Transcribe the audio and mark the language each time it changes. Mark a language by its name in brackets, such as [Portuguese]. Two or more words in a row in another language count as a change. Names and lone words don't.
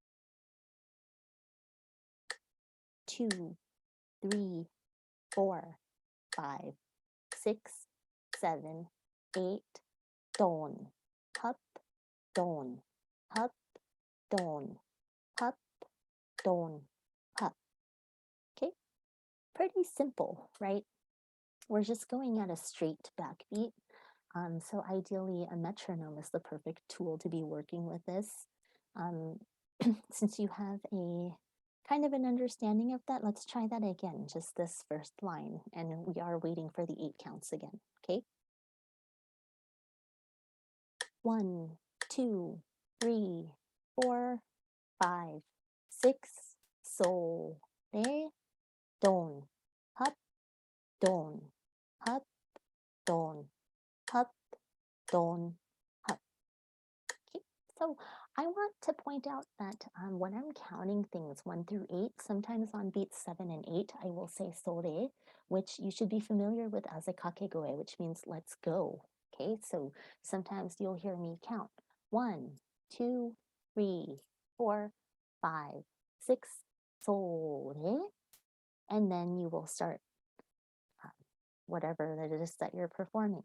[English] 2, 3, 4, 5, 6, 7, 8, don, hop, don, hop, don, hop, don, hop. Okay, pretty simple, right? We're just going at a straight backbeat. So ideally, a metronome is the perfect tool to be working with this. Since you have a kind of an understanding of that, let's try that again, just this first line. And we are waiting for the 8 counts again, okay? 1, 2, 3, 4, 5, 6, sol, re, don, hop, don, hop, don, hop, don, hop. Okay, so I want to point out that when I'm counting things 1 through 8, sometimes on beats 7 and 8, I will say sore, which you should be familiar with as a kakegoe, which means let's go. Okay, so sometimes you'll hear me count 1, 2, 3, 4, 5, 6, sore, and then you will start whatever that it is that you're performing.